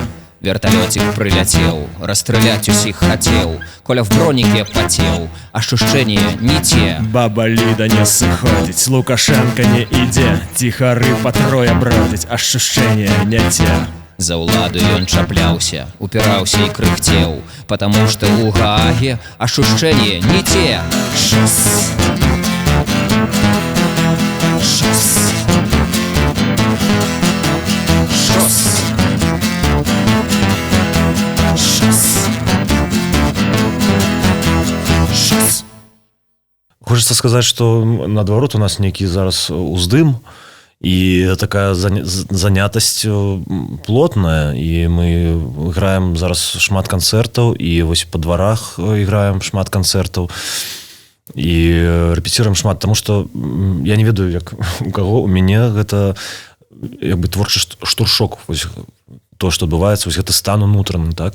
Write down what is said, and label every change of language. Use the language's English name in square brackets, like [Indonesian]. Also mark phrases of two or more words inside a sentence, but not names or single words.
[Russian] Вертолетик прилетел, расстрелять усіх хотел, Коля в бронике потел, ощущения не те. Баба Лида не сыходить, Лукашенко не иде, тихары по трое бродить, ощущения не те. [Belarusian] За уладу ён чапляўся, [Russian] упирался и кряхтел, потому что у Гааге ощущения не те. Шос. Шос. Шос. [Belarusian] Хочется сказаць, што наадварот у нас нейкі зараз уздым і такая занятасць плотная, і мы граем зараз шмат канцэртаў, і вось па дварах іграем шмат канцэртаў і рэпеціруем шмат, таму што я не ведаю, як у каго, у мяне гэта творчы штуршок, вось то, што адбываецца, вось гэта стан унутраны, так?